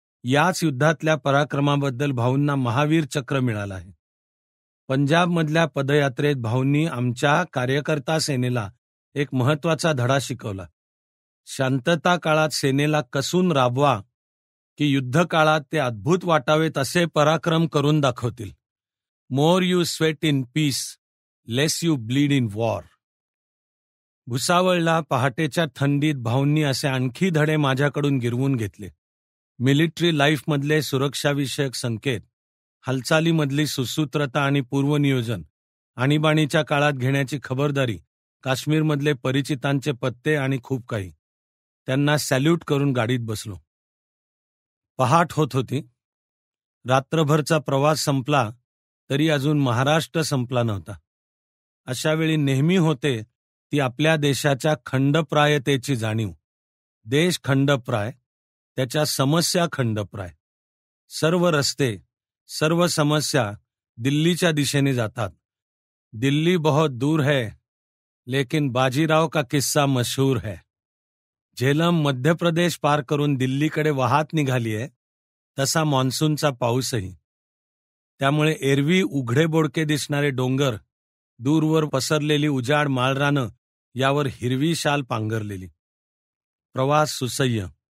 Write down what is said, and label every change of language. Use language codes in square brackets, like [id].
[mr] याच युद्धातल्या पराक्रमाबद्दल भाऊंना महावीर चक्र मिळालं आहे. पंजाबमधल्या पदयात्रेत भाऊंनी आमच्या कार्यकर्ता सेनेला एक महत्वाचा धडा शिकवला. शांतता काळात सेनेला कसून राबवा की युद्ध काळात ते अद्भुत वाटावेत असे पराक्रम करून दाखवतील. [en] More you sweat in peace, less you bleed in war. [mr] भुसावळला पहाटेच्या थंडीत भाऊंनी असे आणखी धडे माझ्याकडून गिरवून घेतले. मिलिटरी लाईफमधले सुरक्षाविषयक संकेत, हालचालीमधली सुसूत्रता आणि पूर्वनियोजन, आणीबाणीच्या काळात घेण्याची खबरदारी, काश्मीरमधले परिचितांचे पत्ते आणि खूप काही. त्यांना सॅल्यूट करून गाडीत बसलो. पहाट होत होती. रात्रभरचा प्रवास संपला तरी अजून महाराष्ट्र संपला नव्हता. अशावेळी नेहमी होते ती आपल्या देशाच्या खंडप्रायतेची जाणीव. देश खंडप्राय, त्याच्या समस्या खंडप्राय. सर्व रस्ते, सर्व समस्या दिल्लीच्या दिशेने जातात. [hi] दिल्ली बहुत दूर है, लेकिन बाजीराव का किस्सा मशहूर है. [mr] झेलम मध्य प्रदेश पार करून दिल्लीकडे वाहत निघाली आहे, तसा मान्सूनचा पाऊसही. त्यामुळे एरवी उघडे बोडके दिसणारे डोंगर, दूरवर पसरलेली उजाड माळरानं, यावर हिरवी शाल पांघरलेली. प्रवास सुसह्य.